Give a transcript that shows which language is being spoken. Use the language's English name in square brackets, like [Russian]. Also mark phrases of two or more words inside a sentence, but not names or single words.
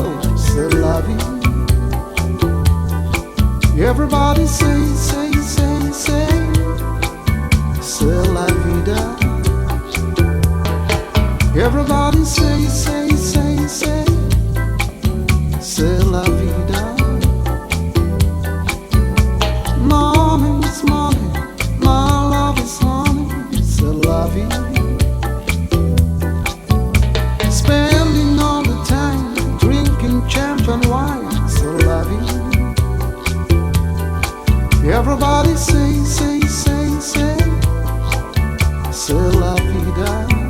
[English] Everybody say, say, say, say, [French] c'est la vida. [English] Everybody say, say, say, say, [French] c'est la vida. [English] Morning is morning, my love is honey, [French] c'est la vida. [English] Spending all the time drinking champagne wine, [French] c'est la vida. [English] Everybody say, say, say, say, [French] c'est la vida.